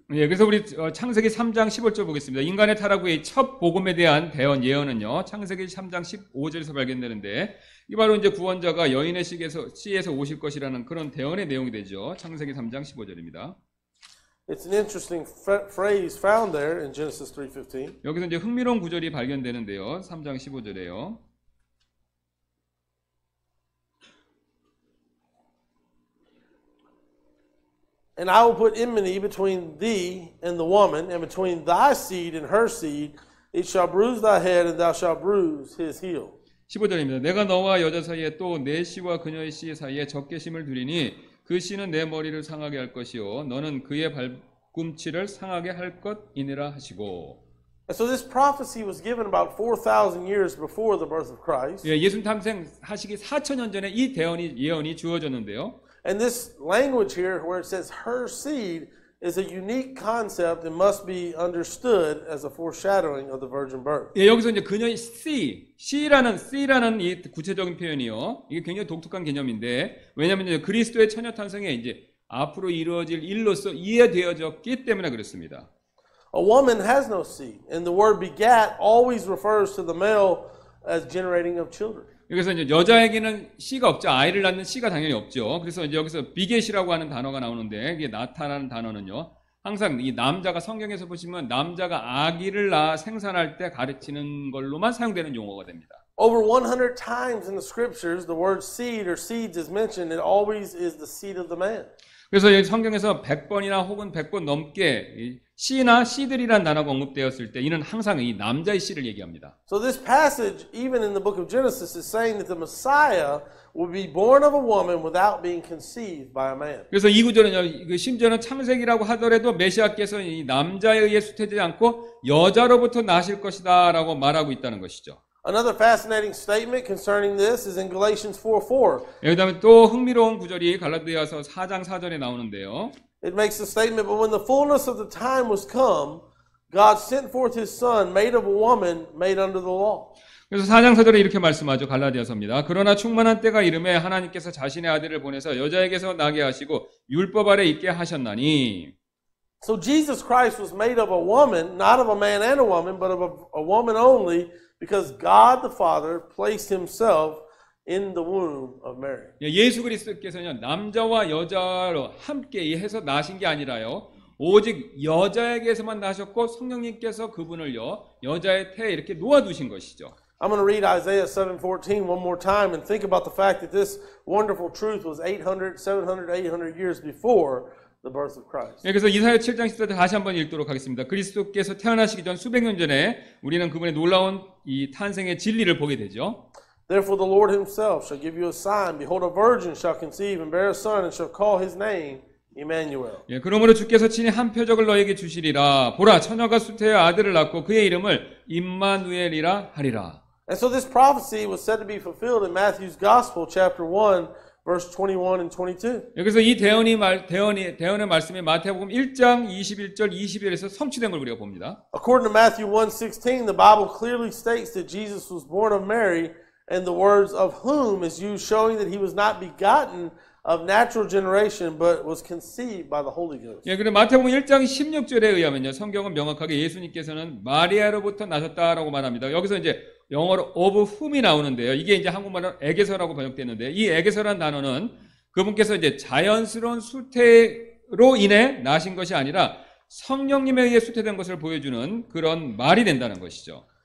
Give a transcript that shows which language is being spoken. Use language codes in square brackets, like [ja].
[ko] 예, 그래서 우리 창세기 3장 15절 보겠습니다. 인간의 타락 후의 첫 복음에 대한 예언은요, 창세기 3장 15절에서 발견되는데, 이 바로 이제 구원자가 여인의 씨에서 오실 것이라는 그런 대언의 내용이 되죠. 창세기 3장 15절입니다. [en] It's an interesting phrase found there in Genesis 3:15. [ko] 여기서 이제 흥미로운 구절이 발견되는데요. 3장 15절에요. [en] And I will put enmity between thee and the woman, and between thy seed and her seed. It shall bruise thy head, and thou shalt bruise his heel. [ko] 15절입니다. 내가 너와 여자 사이에 또 내 씨와 그녀의 씨 사이에 적개심을 두리니 그 씨는 내 머리를 상하게 할 것이요 너는 그의 발꿈치를 상하게 할 것이니라 하시고. [en] And so this prophecy was given about 4,000 years before the birth of Christ. [ko] 예, 예수님 탄생하시기 4,000년 전에 이 예언이 주어졌는데요. [en] And this language here where it says her seed is a unique concept and must be understood as a foreshadowing of the virgin birth. [ko] 예, 여기서 이제 그녀의 C라는 이 구체적인 표현이요. 이게 굉장히 독특한 개념인데, 왜냐하면 이제 그리스도의 처녀 탄생에 이제 앞으로 이루어질 일로서 이해되어졌기 때문에 그렇습니다. [en] A woman has no seed, and the word begat always refers to the male as generating of children. [ko] 그래서 이제 여자에게는 씨가 없죠. 아이를 낳는 씨가 당연히 없죠. 그래서 이제 여기서 비겟이라고 하는 단어가 나오는데, 이게 나타나는 단어는요, 항상 이 남자가 성경에서 보시면 남자가 아기를 낳아 생산할 때 가르치는 걸로만 사용되는 용어가 됩니다. [en] Over 100 times in the scriptures, the word seed or seeds is mentioned. It always is the seed of the man. [ko] 그래서 성경에서 100번이나 혹은 100번 넘게 씨나 씨들이란 단어가 언급되었을 때 이는 항상 이 남자의 씨를 얘기합니다. [en] So this passage, even in the book of Genesis, is saying that the Messiah will be born of a woman without being conceived by a man. [ko] 그래서 이 구절은요, 심지어는 창세기라고 하더라도 메시아께서 이 남자에 의해 수태되지 않고 여자로부터 나실 것이다라고 말하고 있다는 것이죠. [en] Another fascinating statement concerning this is in Galatians 4:4. [ko] 그다음에 또 흥미로운 구절이 갈라디아서 4장 4절에 나오는데요. [en] It makes the statement, but when the fullness of the time was come, God sent forth his son, made of a woman, made under the law. [ko] 그래서 4장 4절에 이렇게 말씀하죠. 갈라디아서입니다. 그러나 충만한 때가 이름에 하나님께서 자신의 아들을 보내서 여자에게서 나게 하시고 율법 아래 있게 하셨나니. [en] So Jesus Christ was made of a woman, not of a man and a woman, but of a woman only, because God the Father placed himself in the womb of Mary. [ko] 예수 그리스도께서는 남자와 여자로 함께 해서 나신 게 아니라요. 오직 여자에게서만 나셨고 성령님께서 그분을요. 여자의 태에 이렇게 놓아두신 것이죠. [en] I'm going to read Isaiah 7:14 one more time and think about the fact that this wonderful truth was 800, 700, 800 years before the birth of Christ. [ko] 그래서 이사야 7장 14절 다시 한번 읽도록 하겠습니다. 그리스도께서 태어나시기 전 수백 년 전에 우리는 그분의 놀라운 이 탄생의 진리를 보게 되죠. [en] Therefore the Lord himself shall give you a sign. Behold, a virgin shall conceive and bear a son and shall call his name Emmanuel. [ko] 그러므로 주께서 친히 한 표적을 너에게 주시리라. 보라, 처녀가 수태의 아들을 낳고 그의 이름을 임마누엘이라 하리라. [en] And so this prophecy was said to be fulfilled in Matthew's Gospel, chapter 1, verse 21 and 22. [ko] 여기서 이 대언의 말씀이 마태복음 1장 21절 22절에서 성취된 걸 우리가 봅니다. [en] According to Matthew 1:16, the Bible clearly states that Jesus was born of Mary, and the words of whom is used, showing that he was not begotten of natural generation, but was conceived by the Holy Ghost. [ko] 그리고 마태복음 1장 16절에 의하면요, 성경은 명확하게 예수님께서는 마리아로부터 나셨다라고 말합니다. 여기서 이제 영어로 [en] of whom [ko] 이 나오는데요. 이게 이제 한국말로 에게서라고 번역됐는데, 이 에게서란 단어는 그분께서 이제 자연스러운 수태로 인해 나신 것이 아니라 성령님에 의해 수태된 것을 보여주는 그런 말이 된다는 것이죠.